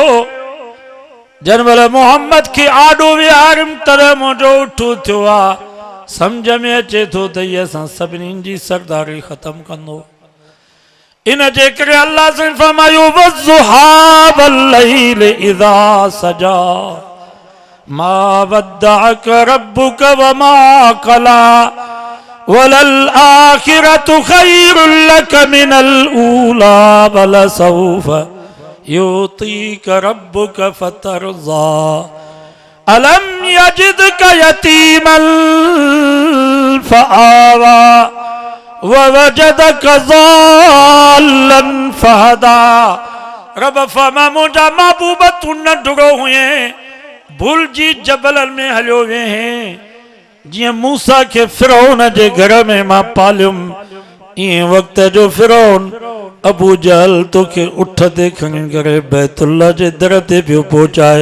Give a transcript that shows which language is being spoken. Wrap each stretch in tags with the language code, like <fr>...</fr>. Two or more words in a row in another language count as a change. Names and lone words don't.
<sd>जन महिल मोहम्मद खे आॾो विहारियमि तॾहिं मुंहिंजो उठ उथियो आ। सम्झ में अचे थो त हीअ असां सभिनीनि जी सरदारी ख़तमु कंदो। इन जे करे अल्लाह से फरमायो,</sd> <ar>والضحى والليل إذا سجى, ما ودعك ربك وما قلى، وللآخرة خير لك من الأولى, ولسوف يعطيك ربك فترضى، ألم يجدك يتيما فآوى، ووجدك ضالا فهدى.</ar> <sd>रब फरमा, मुंहिंजा महबूब तूं नंढड़ो हुए, भुल जी जबलन में हलियो वें। जियां मूसा के फिरौन जे घर में मां पालियुमि, इएं वक़्त जो फिरौन अबू जहल तोखे उठ ते खणी करे बैतुल्ला जे दर ते पियो पहुचाए।</sd>